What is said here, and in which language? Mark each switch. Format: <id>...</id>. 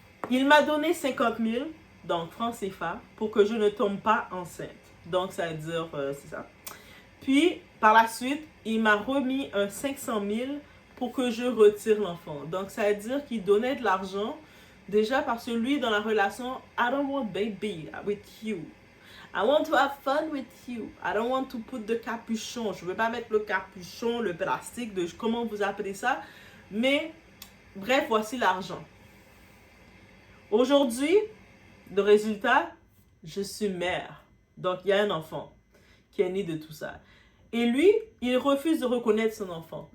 <fr>Il m'a donné 50 000, donc francs CFA, pour que je ne tombe pas enceinte. Donc, ça veut dire, c'est ça. Puis, par la suite, il m'a remis un 500 000 pour que je retire l'enfant. Donc, ça veut dire qu'il donnait de l'argent déjà parce que lui, dans la relation,</fr> <en>I don't want baby with you. I want to have fun with you. I don't want to put the capuchon.</en> <fr>Je ne veux pas mettre le capuchon, le plastique, de comment vous appelez ça. Mais, bref, voici l'argent. Aujourd'hui, le résultat, je suis mère. Donc, il y a un enfant qui est né de tout ça. Et lui, il refuse de reconnaître son enfant.</fr>